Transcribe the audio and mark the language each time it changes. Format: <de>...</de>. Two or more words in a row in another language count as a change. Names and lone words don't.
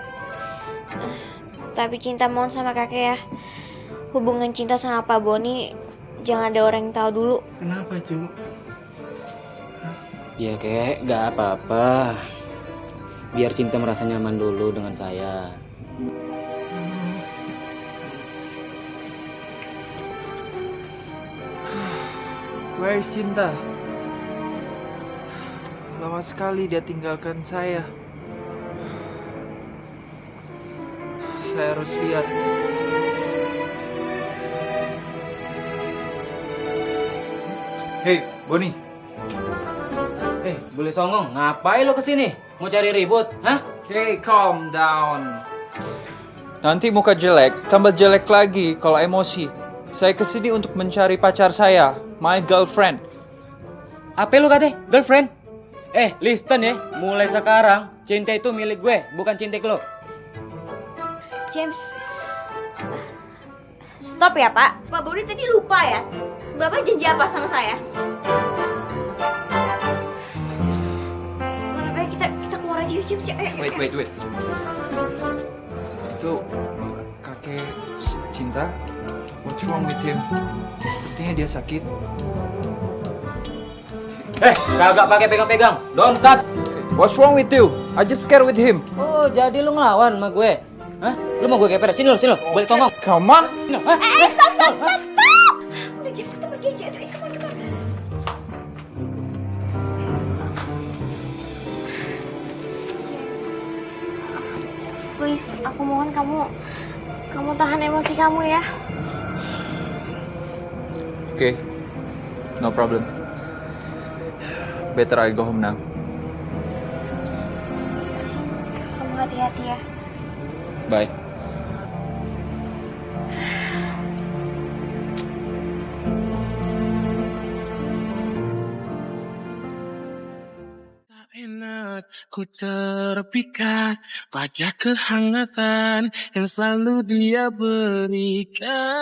<id>Tapi Cinta mohon sama kakek ya. Hubungan Cinta sama Pak Boni jangan ada orang yang tahu dulu. Kenapa, Cu? Ya Kek, gak apa-apa. Biar Cinta merasa nyaman dulu dengan saya.</id> <en>Where is Cinta?</en> <id>Lama sekali dia tinggalkan saya. Saya harus lihat. Hey, Boni. Boleh songong, ngapain lo kesini? Mau cari ribut, hah?</id> <en>Okay, calm down.</en> <id>Nanti muka jelek, tambah jelek lagi kalau emosi. Saya kesini untuk mencari pacar saya,</id> <en>my girlfriend.</en> <id>Apa lu kata? Girlfriend? Listen ya, mulai sekarang Cinta itu milik gue, bukan Cinta lo. James, stop ya Pak. Pak Boni tadi lupa ya. Bapak janji apa sama saya? Kita keluar aja yuk, James. Wait. Itu kakek Cinta.</id> <en>What's wrong with him?</en> <id>Sepertinya dia sakit. Kagak pakai pegang-pegang.</id> <en>Don't touch. What's wrong with you? I just scared with him.</en> <id>Oh, jadi lu ngelawan sama gue? Hah? Lu mau gue keper? Sini lu. Boleh songong.</id> <en>Come on. Stop.</en> <id>Udah James, kita pergi aja. Aduh,</id> <en>come on. James, please,</en> <id>aku mohon kamu tahan emosi kamu ya.</id> <en>Okay, no problem. Better I go home now.</en> <id>Kamu hati-hati ya. Bye. Tak enak ku terpikat pada kehangatan yang selalu dia berikan.</id>